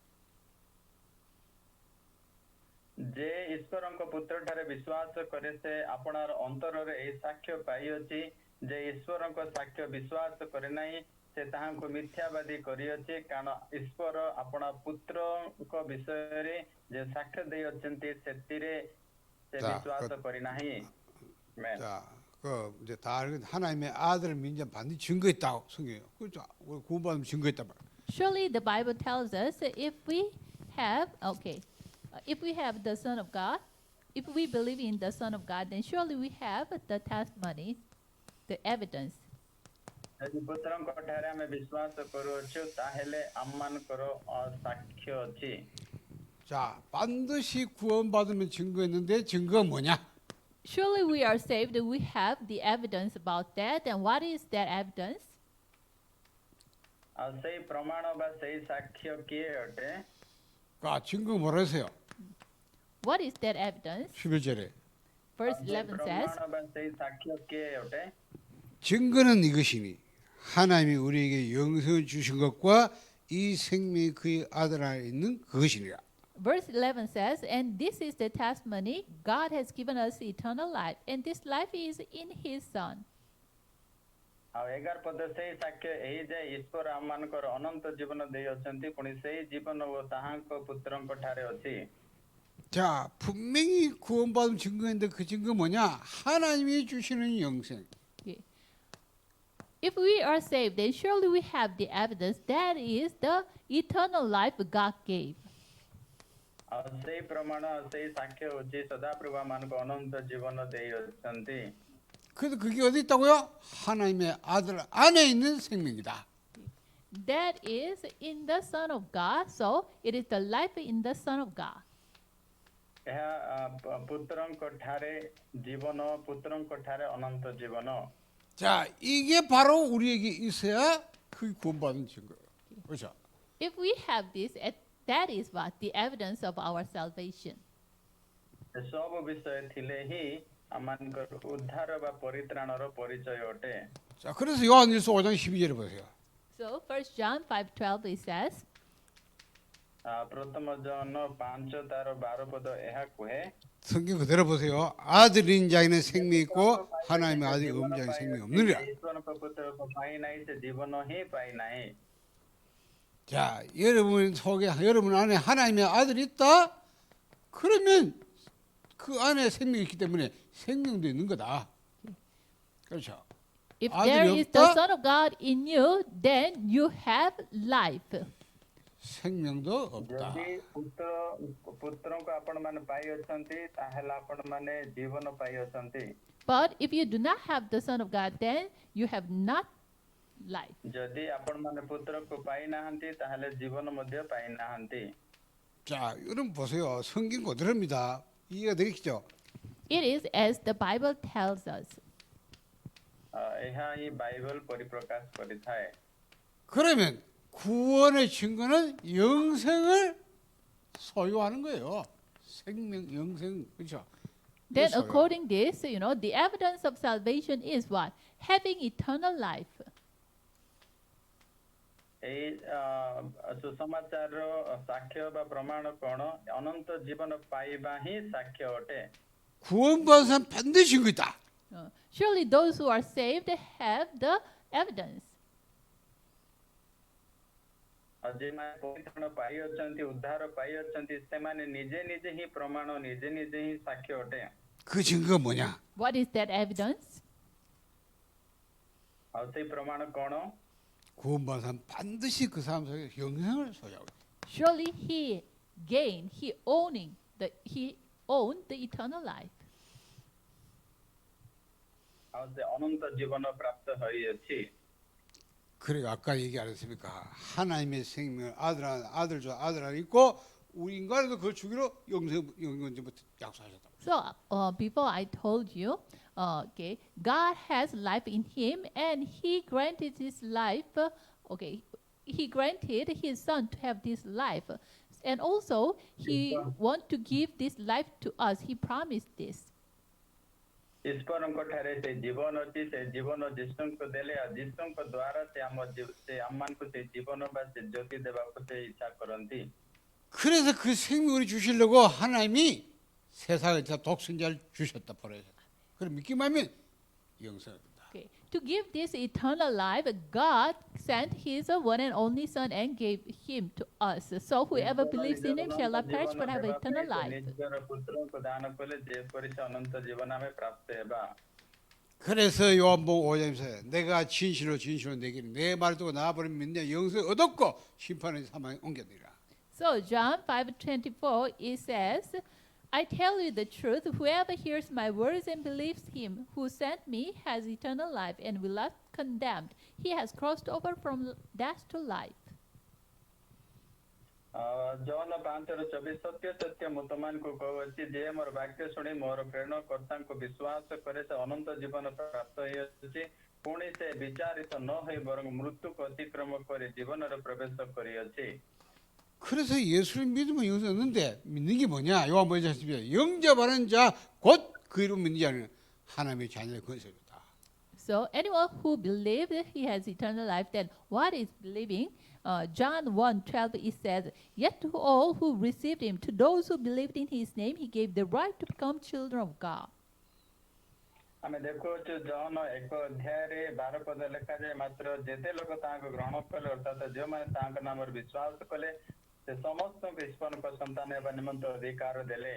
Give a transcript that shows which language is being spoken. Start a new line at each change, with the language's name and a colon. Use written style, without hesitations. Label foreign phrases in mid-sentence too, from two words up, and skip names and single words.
Odia: ଯେ ଈଶ୍ୱରଙ୍କ ପୁତ୍ର ଠାରେ ବିଶ୍ୱାସ କରେ ସେ ଆପଣାର ଅନ୍ତରରେ ଏହି ସାକ୍ଷ୍ୟ ପାଇଅଛି ଯେ ଈଶ୍ୱରଙ୍କ ସାକ୍ଷ୍ୟ ବିଶ୍ୱାସ କରେ ନାହିଁ ସେ ତାହାଙ୍କୁ ମିଥ୍ୟାବାଦୀ କରିଅଛି କାରଣ ଈଶ୍ୱର ଆପଣା ପୁତ୍ରଙ୍କ ବିଷୟରେ ଯେ ସାକ୍ଷ୍ୟ ଦେଇଅଛନ୍ତି ସେଥିରେ ସେ ବିଶ୍ୱାସ କରିନାହିଁ.
Korean: 자, 그 이제 다 하나님의 아들을 믿는 자 반드시 증거 있다고 성경이에요. 그렇죠? 구원받으면 증거 있단 말이에요.
English: Surely the Bible tells us if we have the Son of God, if we believe in the Son of God, then surely we have the testimony, the evidence.
Odia: ଯଦି ପୁତ୍ରଙ୍କ ଠାରେ ଆମେ ବିଶ୍ୱାସ କରୁଅଛୁ ତାହେଲେ ଆମମାନଙ୍କର ସାକ୍ଷ୍ୟ ଅଛି.
Korean: 자, 반드시 구원받으면 증거 있는데 증거가 뭐냐?
English: Surely we are saved, we have the evidence about that. And what is that evidence?
Odia: ସେଇ ପ୍ରମାଣ ବା ସେଇ ସାକ୍ଷ୍ୟ କିଏ ଅଟେ?
Korean: 아, 증거 뭐라 했어요?
English: What is that evidence?
Korean: 11절에.
English: Verse
Odia: ସେଇ
English: 11 says,
Odia: ପ୍ରମାଣ ବା ସେଇ ସାକ୍ଷ୍ୟ କିଏ ଅଟେ?
Korean: 증거는 이것이니 하나님이 우리에게 영생을 주신 것과 이 생명이 그의 아들 안에 있는 그것이니라.
English: Verse 11 says, and this is the testimony, God has given us eternal life, and this life is in his Son.
Odia: ଆଉ 11 ପଦ ସେଇ ସାକ୍ଷ୍ୟ ଏହି ଯେ ଈଶ୍ୱର ଆମମାନଙ୍କର ଅନନ୍ତ ଜୀବନ ଦେଇ ଅଛନ୍ତି ପୁଣି ସେଇ ଜୀବନ ଓ ତାହାଙ୍କ ପୁତ୍ରଙ୍କ ଠାରେ ଅଛି.
Korean: 자, 분명히 구원받은 증거인데 그 증거 뭐냐? 하나님이 주시는 영생.
English: Okay. If we are saved, then surely we have the evidence that is the eternal life God gave.
Odia: ଆଉ ସେଇ ପ୍ରମାଣ ସେଇ ସାକ୍ଷ୍ୟ ହେଉଛି ସଦାପ୍ରଭୁ ଆମମାନଙ୍କୁ ଅନନ୍ତ ଜୀବନ ଦେଇ ଅଛନ୍ତି.
Korean: 그래도 그게 어디 있다고요? 하나님의 아들 안에 있는 생명이다.
English: That is in the Son of God, so it is the life in the Son of God.
Odia: ଏହା ପୁତ୍ରଙ୍କ ଠାରେ ଜୀବନ ପୁତ୍ରଙ୍କ ଠାରେ ଅନନ୍ତ ଜୀବନ.
Korean: 자, 이게 바로 우리에게 있어야 그 구원받은 증거예요. 그렇죠?
English: If we have this, that is what the evidence of our salvation.
Odia: ସବୁ ବିଷୟ ଥିଲେ ହିଁ ଆମମାନଙ୍କର ଉଦ୍ଧାର ବା ପରିତ୍ରାଣର ପରିଚୟ ଅଟେ.
Korean: 자, 그래서 요한일서 5장 12절에 보세요.
English: So 1 John 5:12 it says,
Odia: ପ୍ରଥମ ଜନ 5 ତାର 12 ପଦ ଏହା କୁହେ.
Korean: 성경 그대로 보세요. 아들인 자에는 생명이 있고 하나님의 아들이 없는 자에는 생명이 없느니라.
Odia: ଈଶ୍ୱରଙ୍କ ପୁତ୍ରଙ୍କ ପାଇ ନାହିଁ ସେ ଜୀବନ ହିଁ ପାଇ ନାହିଁ.
Korean: 자, 여러분 속에 여러분 안에 하나님의 아들이 있다? 그러면 그 안에 생명이 있기 때문에 생명도 있는 거다. 그렇죠?
English: if
Korean: 아들이
English: there is the
Korean: 없다?
English: Son of God in you, then you have life.
Korean: 생명도 없다.
Odia: ଯଦି ପୁତ୍ରଙ୍କୁ ଆପଣମାନେ ପାଇ ଅଛନ୍ତି ତାହେଲେ ଆପଣମାନେ ଜୀବନ ପାଇ ଅଛନ୍ତି.
English: But if you do not have the Son of God, then you have not life.
Odia: ଯଦି ଆପଣମାନେ ପୁତ୍ରକୁ ପାଇ ନାହାନ୍ତି ତାହେଲେ ଜୀବନ ମଧ୍ୟ ପାଇ ନାହାନ୍ତି.
Korean: 자, 여러분 보세요. 성경 그대로입니다. 이해가 되겠죠?
English: It is as the Bible tells us.
Odia: ଏହା ହିଁ ବାଇବଲ ପରିପ୍ରକାଶ କରିଥାଏ.
Korean: 그러면 구원의 증거는 영생을 소유하는 거예요. 생명, 영생, 그렇죠?
English: Then
Korean: 그래서요.
English: according this, the evidence of salvation is what? Having eternal life.
Odia: ଏଇ ସୁସମାଚାରର ସାକ୍ଷ୍ୟ ବା ପ୍ରମାଣ କଣ? ଅନନ୍ତ ଜୀବନ ପାଇବା ହିଁ ସାକ୍ଷ୍ୟ ଅଟେ.
Korean: 구원받은 사람 반드시 증거 있다.
English: Surely those who are saved have the evidence.
Odia: ଯେଉଁମାନେ ପରିତ୍ରାଣ ପାଇ ଅଛନ୍ତି ଉଦ୍ଧାର ପାଇ ଅଛନ୍ତି ସେମାନେ ନିଜେ ନିଜେ ହିଁ ପ୍ରମାଣ ନିଜେ ନିଜେ ହିଁ ସାକ୍ଷ୍ୟ ଅଟେ.
Korean: 그 증거가 뭐냐?
English: What is that evidence?
Odia: ସେଇ ପ୍ରମାଣ କ'ଣ?
Korean: 구원받은 사람 반드시 그 사람 속에 영생을 소유하고 있다.
English: Surely he owned the eternal life.
Odia: ସେ ଅନନ୍ତ ଜୀବନ ପ୍ରାପ୍ତ ହୋଇଅଛି।
Korean: 그래 아까 얘기 안 했습니까? 하나님의 생명을 아들 안에 있고 우리 인간에도 그걸 주기로 영생부터 약속하셨다.
English: So before I told you, okay, God has life in Him, and He granted His life. He granted His Son to have this life, and also He want to give this life to us. He promised this.
Odia: ଈଶ୍ୱରଙ୍କ ଠାରେ ସେ ଜୀବନ ଅଛି, ସେ ଜୀବନ ଯୀଶୁଙ୍କୁ ଦେଲେ, ଆଉ ଯୀଶୁଙ୍କ ଦ୍ୱାରା ସେ ଆମମାନଙ୍କୁ ସେ ଜୀବନ ବା ସେ ଜ୍ୟୋତି ଦେବାକୁ ସେ ଇଚ୍ଛା କରନ୍ତି।
Korean: 그래서 그 생명을 주시려고 하나님이 세상에 독생자를 주셨다 버려서. 그럼 믿기만 하면 영생입니다.
English: Okay, to give this eternal life, God sent His one and only Son and gave Him to us. So whoever believes in Him shall not perish but have eternal life.
Odia: ନିଜର ପୁତ୍ରଙ୍କୁ ଦାନ କଲେ ଯେପରି ସେ ଅନନ୍ତ ଜୀବନ ଆମେ ପ୍ରାପ୍ତ ହେବା।
Korean: 그래서 요한복음 5장에서 내가 진실로 내기는 내 말 듣고 나아버리면 믿냐 영생을 얻었고 심판의 사망에 옮겨드리라.
English: So John 5:24 it says, I tell you the truth, whoever hears my words and believes him who sent me has eternal life and will not be condemned. He has crossed over from death to life.
Odia: ଜହନ 5:24 ସତ୍ୟ ସତ୍ୟ ମୁଁ ତମମାନଙ୍କୁ କହୁଅଛି ଯେ ମୋର ବାକ୍ୟ ଶୁଣି ମୋର ପ୍ରେରଣକର୍ତ୍ତାଙ୍କୁ ବିଶ୍ୱାସ କରେ ସେ ଅନନ୍ତ ଜୀବନ ପ୍ରାପ୍ତ ହୋଇଅଛି ପୁଣି ସେ ବିଚାରିତ ନ ହୋଇ ବରଂ ମୃତ୍ୟୁକୁ ଅତିକ୍ରମ କରି ଜୀବନରେ ପ୍ରବେଶ କରିଅଛି।
Korean: 그래서 예수를 믿으면 영생 얻는데 믿는 게 뭐냐? 요한복음 10장 영접하는 자 곧 그 이름 믿는 자는 하나님의 자녀의 권세이다.
English: So anyone who believes he has eternal life, then what is believing? John 1:12 it says, yet to all who received him, to those who believed in his name, he gave the right to become children of God.
Odia: ଆମେ ଦେଖୁଛୁ ଜହନ 1 ଅଧ୍ୟାୟରେ 12 ପଦ ଲେଖାଯାଏ ମାତ୍ର ଯେତେ ଲୋକ ତାହାକୁ ଗ୍ରହଣ କଲେ ଅର୍ଥାତ୍ ଯେଉଁମାନେ ତାଙ୍କ ନାମରେ ବିଶ୍ୱାସ କଲେ ସେ ସମସ୍ତଙ୍କୁ ଈଶ୍ୱରଙ୍କ ସନ୍ତାନ ହେବା ନିମନ୍ତେ ଅଧିକାର ଦେଲେ।